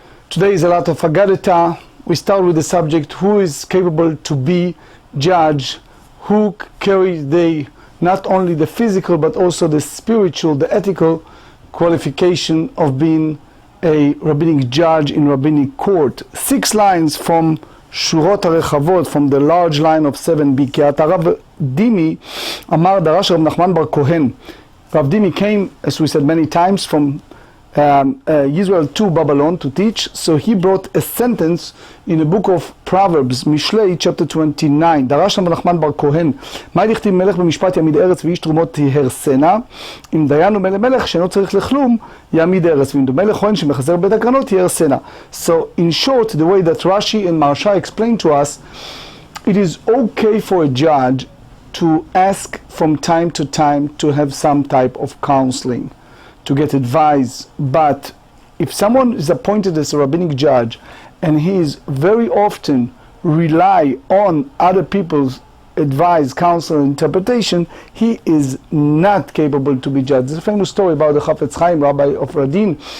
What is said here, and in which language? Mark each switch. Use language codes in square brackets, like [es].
[en] Today is a lot of Agadita. We start with the subject, who is capable to be judge, who carries not only the physical but also the spiritual, the ethical qualification of being a rabbinic judge in rabbinic court. 6 lines from [he] שורות הרחבות, [en] from the large line of 7b. [he] כי הרב דימי אמר דרש רב נחמן בר כהן. [en] Rav Dimi came, as we said many times, from Israel to Babylon to teach. So he brought a sentence in the book of Proverbs, Mishlei, chapter 29. [he] דרש רב נחמן בר כהן, מה דכתיב מלך במשפט יעמיד ארץ ואיש תרומות יהרסנה? אם דיין דומה למלך שאינו צריך לכלום יעמיד ארץ, ואם דומה לכהן שמחזר בית הקרנות יהרסנה. [en] So in short, the way that Rashi and Maharsha explain to us, it is okay for a judge to ask from time to time to have some type of counseling, to get advice. But if someone is appointed as a rabbinic judge and he is very often rely on other people's advice, counsel, and interpretation, he is not capable to be judged. There's a famous story about the Chafetz Chaim, rabbi of Radin.